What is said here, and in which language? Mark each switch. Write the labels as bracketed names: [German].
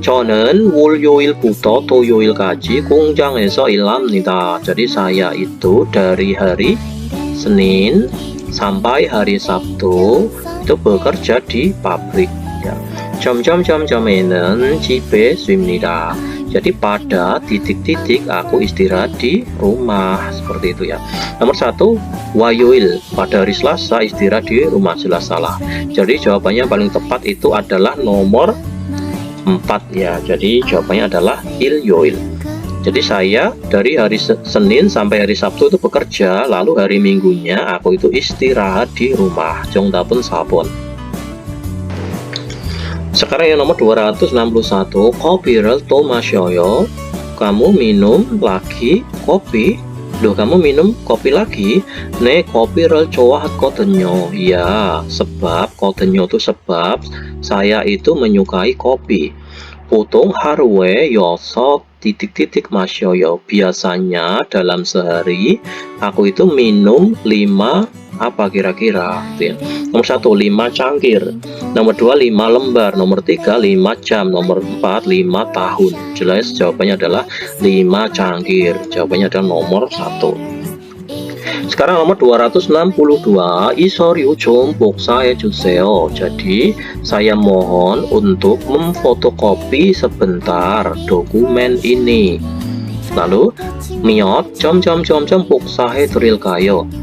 [Korean] 저는 월요일부터 토요일까지 공장에서 일합니다. [Indonesian] Jadi saya itu dari hari Senin sampai hari Sabtu itu bekerja di pabrik ya. [Korean] 점점점점에는 집에 쉽니다. [Indonesian] Jadi pada titik-titik aku istirahat di rumah, seperti itu ya. Nomor satu, wayoil, pada hari Selasa istirahat di rumah, jelas salah. Jadi jawabannya paling tepat itu adalah nomor 4 ya. Jadi jawabannya adalah ilyoil. Jadi saya dari hari Senin sampai hari Sabtu itu bekerja, lalu hari Minggunya aku itu istirahat di rumah. [Korean] 정답은 4번. [Indonesian] Sekarang yang nomor 261, [Korean] kopi를 또 마셔요. [Indonesian] Kamu minum lagi kopi? Loh, kamu minum kopi lagi? [Korean] 네, kopi를 좋아하거든요. [Indonesian] Ya, sebab 거든요 itu sebab saya itu menyukai kopi. [Korean] 보통 하루에 6 titik-titik 마셔요. [Indonesian] Biasanya dalam sehari aku itu minum 5 apa kira-kira? Nomor 1, 5 cangkir. Nomor 2, 5 lembar. Nomor 3, 5 jam. Nomor 4, 5 tahun. Jelas jawabannya adalah 5 cangkir. Jawabannya adalah nomor 1. Sekarang nomor 262, [Korean] 이서류 좀 복사해 주세요. [Indonesian] Jadi saya mohon untuk memfotokopi sebentar dokumen ini. [Korean] Lalu miot 점점점점 복사해 드릴까요?